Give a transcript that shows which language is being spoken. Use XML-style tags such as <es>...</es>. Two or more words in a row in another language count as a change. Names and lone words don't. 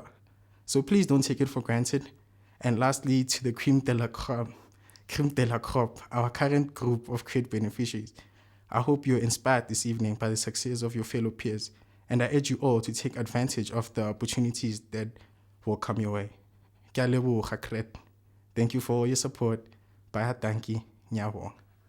<en>So please don't take it for granted. And lastly, to the creme de la crop, our current group of CRET beneficiaries, I hope you're inspired this evening by the success of your fellow peers, and I urge you all to take advantage of the opportunities that will come your way.</en> <tn>Ke a leboga, CRET.</tn> <en>Thank you for all your support. Bye,</en> <tn>tanki, nyabong.</tn>